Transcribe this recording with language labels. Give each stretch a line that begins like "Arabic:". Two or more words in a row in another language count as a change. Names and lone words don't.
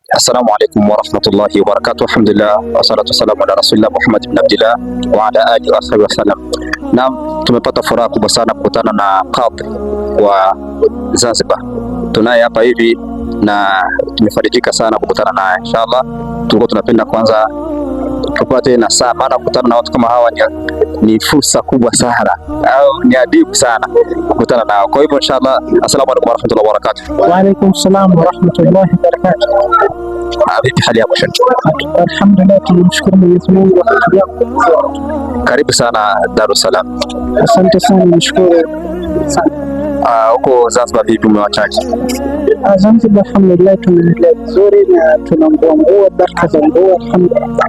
Arabic: السلام عليكم ورحمة الله وبركاته. الحمد لله والصلاة والسلام على رسول الله محمد بن عبد الله وعلى آله وصحبه وسلم.
Swahili: Naam, tumepata furaha kubwa sana kukutana na kadhi wa Zanzibar. Tunaye hapa hivi na tumefarijika sana kukutana naye. Inshallah tulikuwa tunapenda kwanza tupate nasaha, maana kukutana na watu kama hawa ni fursa kubwa sana au ni adibu sana kukutana nao. Kwa hivyo
Arabic: inshallah, السلام عليكم ورحمة الله وبركاته. وعليكم السلام ورحمة الله وبركاته.
Swahili: Vipi hali yako sheikh? Alhamdulillah, tunamshukuru Mwenyezi Mungu. Karibu sana Dar es Salaam. Asante sana, nashukuru sana. Huko Zanzibar vipi, umewachaje? Zanzibar alhamdulillah tunaendelea vizuri na tunaomba baraka za mvua alhamdulillah.